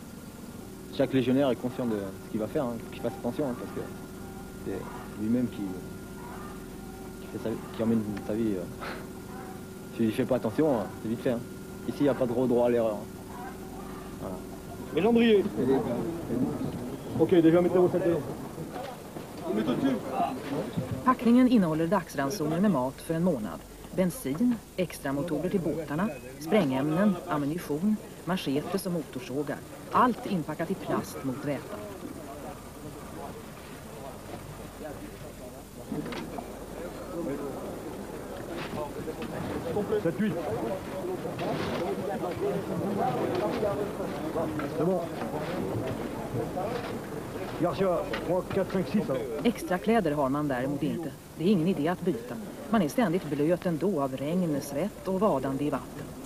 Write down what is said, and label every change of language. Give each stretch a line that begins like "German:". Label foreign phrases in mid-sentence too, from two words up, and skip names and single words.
French: Chaque légionnaire est conscient de ce qu'il va faire, hein. Il faut qu'il fasse attention, hein, parce que c'est lui-même qui emmène sa vie. S'il ne fait pas attention, c'est vite fait. Hein. Ici, il n'y a pas de droit à l'erreur. Voilà. Et l'endrier. Ok, déjà mettez-vous cette.
Swedish: Packningen innehåller dagsransoner med mat för en månad. Bensin, extra motorer till båtarna, sprängämnen, ammunition, machetes och motorsågar. Allt inpackat i plast mot räta.
French: C'est bon. Garcia, 3, 4, 5, 6.
Swedish: Extra kläder har man däremot inte. Det är ingen idé att byta. Man är ständigt blöt ändå av regn, svett och vadande i vatten.